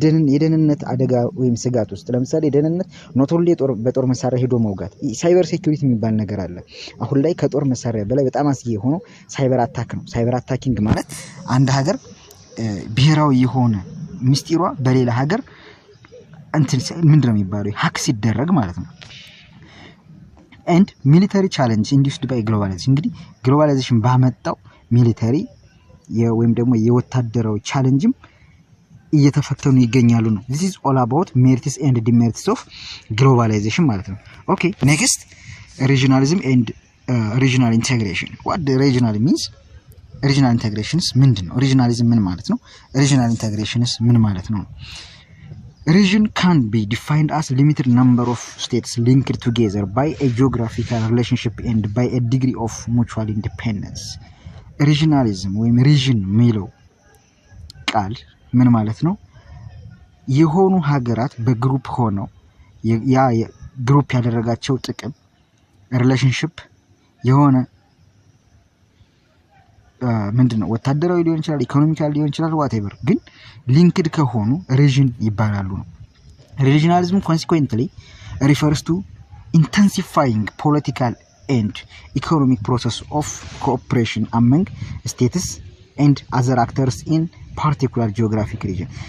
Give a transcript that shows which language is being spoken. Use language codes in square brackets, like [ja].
[am] የደህንነት አደጋ ወይም ስጋት ውስጥ ለምሳሌ ደህንነት ኖት ኦንሊ በጦር መሳሪያ ሄዶ መውጋት ሳይበር ሴኩሪቲ የሚባል ነገር አለ። አሁን ላይ ከጦር መሳሪያ በላይ በጣም አስጊ የሆነው ሳይበር አታክ ነው። ሳይበር አታኪንግ ማለት አንድ ሀገር ብሔራዊ የሆነ ምስጢሯ በሌላ ሀገር እንትን ምንድነው የሚባለው ሃክ ሲደረግ ማለት ነው። [en] and military challenge induced by globalization [am] እንግዲህ ግሎባላይዜሽን ባመጣው ሚሊተሪ ወይም ደግሞ የወታደራዊ ቻሌንጅም እየተፈተኑ ይገኛሉ ነው። [en] this is all about merits and demerits of globalization [am] ማለት ነው። [en] okay next regionalism and regional integration. what the regional means? [am] regional integrations ምንድነው? regionalism ምን ማለት ነው? regional integrations ምን ማለት ነው? [en] region can be defined as limited number of states linked together by a geographical relationship and by a degree of mutual independence. [am] regionalism ወይም region የሚለው ቃል ምን ማለት ነው? የሆኑ ሀገራት በግሩፕ ሆነው ያ ግሩፕ ያደረጋቸው ጥቅም ሪሌሽንሺፕ የሆነ ምንድነው ወታደራዊ ሊሆን ይችላል ኢኮኖሚካል ሊሆን ይችላል whatever ግን ሊንክድ ከሆኑ region ይባላሉ ነው። [en] regionalism consequently refers to intensifying political and economic process of cooperation among states and other actors in particular geographic region.